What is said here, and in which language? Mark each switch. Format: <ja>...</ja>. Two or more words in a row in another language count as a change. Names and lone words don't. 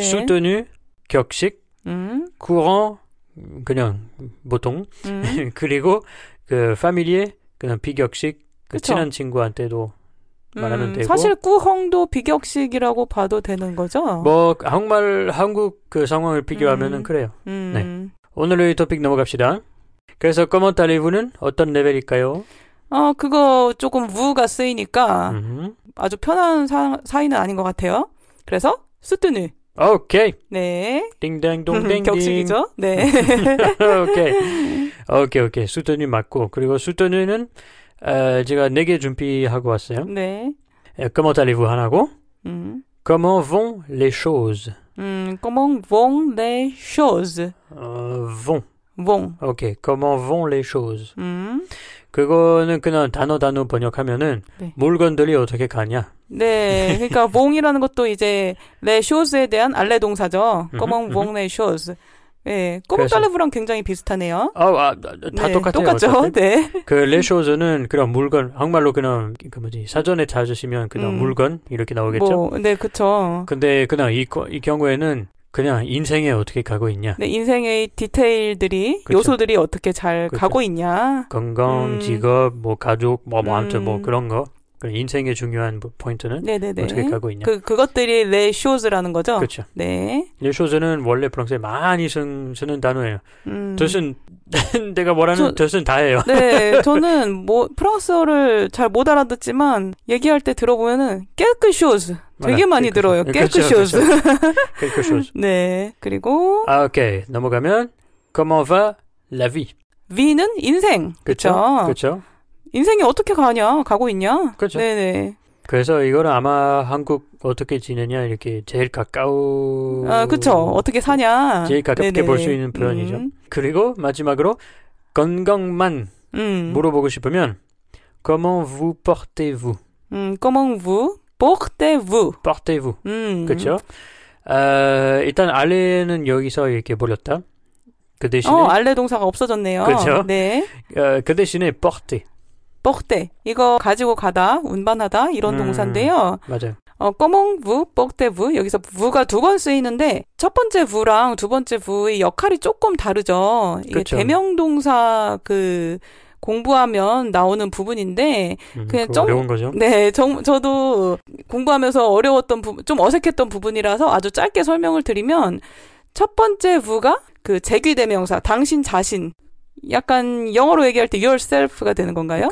<ko>수트뉴, 격식, courant, 그냥 보통, 그리고 그 familier, 그냥 비격식, 그 친한 친구한테도 말하면 되고. 사실 꾸헝도 비격식이라고 봐도 되는 거죠? 뭐 한국 그 상황을 비교하면은 그래요. 네. 오늘의 토픽 넘어갑시다. 그래서</ko> <fr>comment allez-vous</fr> <ko>는 어떤 레벨일까요? 그거 조금 우가 쓰이니까 아주 편한 사이는 아닌 것 같아요. 그래서 수트뉴. 오케이. 네. 띵땡동땡. 격식이죠? 네. 오케이. 수트뉴 맞고. 그리고 수트뉴는 제가 4개 준비하고 왔어요. 네.</ko> <fr>comment allez-vous</fr> <ko>하나고.</ko> <fr>comment vont les choses? comment vont les choses?</fr> <ko>vont. 오케이.</ko> <fr>comment vont les choses?</fr> <ko>그거는 그냥 단어 번역하면은 네. 물건들이 어떻게 가냐. 네, 그러니까 vong이라는 것도 이제</ko> <fr>les choses</fr> <ko>에 대한 알레 동사죠.</ko> <fr>comment vont les choses.</fr> <ko>네, 꼬몽달레브랑 굉장히 비슷하네요. 다 네, 똑같아요. 똑같죠. 어차피. 네. 그 les choses는 그런 물건, 한국말로 그냥 사전에 찾으시면 그냥 물건 이렇게 나오겠죠. 네, 그렇죠. 근데 그냥 이 경우에는 그냥 인생에 어떻게 가고 있냐. 네, 인생의 디테일들이 그쵸. 요소들이 어떻게 잘 그쵸. 가고 있냐. 건강, 직업, 뭐 가족, 뭐 아무튼 뭐 그런 거. 인생의 중요한 포인트는 네네네. 어떻게 가고 있냐. 그것들이</ko> <fr>les choses</fr> <ko>라는 거죠. 그렇죠. 네.</ko> <fr>les choses</fr> <ko>는 원래 프랑스에 많이 쓰는 단어예요. 뜻은 내가 뭐라는 뜻은 다예요. 네, 저는 뭐 프랑스어를 잘 못 알아듣지만 얘기할 때 들어보면은</ko> <fr>quelque chose</fr> <ko>되게 많이 들어요.</ko> <fr>quelque chose. quelque chose.</fr> <ko>네. 그리고 오케이. 넘어가면</ko> <fr>comment va la vie?</fr> <ko>V는 인생. 그렇죠. 인생이 어떻게 가고 있냐? 그렇죠. 네네. 그래서 이거는 아마 한국 어떻게 지내냐 이렇게 제일 가까운. 그렇죠. 어떻게 사냐. 제일 가깝게 볼 수 있는 표현이죠. 그리고 마지막으로 건강만 물어보고 싶으면</ko> <fr>comment vous portez-vous? comment vous portez-vous? portez-vous.</fr> <ko>그렇죠. 일단 알레는 여기서 이렇게 버렸다. 그 대신에 알레 동사가 없어졌네요. 그렇죠. 네. 그 대신에 porter. porter. 이거 가지고 가다, 운반하다 이런 동사인데요. 맞아요.</ko> <fr>comment vous, portez vous.</fr> <ko>여기서 vou가 두 번 쓰이는데 첫 번째 vou랑 두 번째 vou의 역할이 조금 다르죠. 이게 그렇죠. 대명동사 공부하면 나오는 부분인데 그냥 좀 어려운 거죠. 네, 저도 공부하면서 어려웠던 부분, 좀 어색했던 부분이라서 아주 짧게 설명을 드리면 첫 번째 vou가 그 제귀대명사 당신 자신, 약간 영어로 얘기할 때 yourself가 되는 건가요?</ko>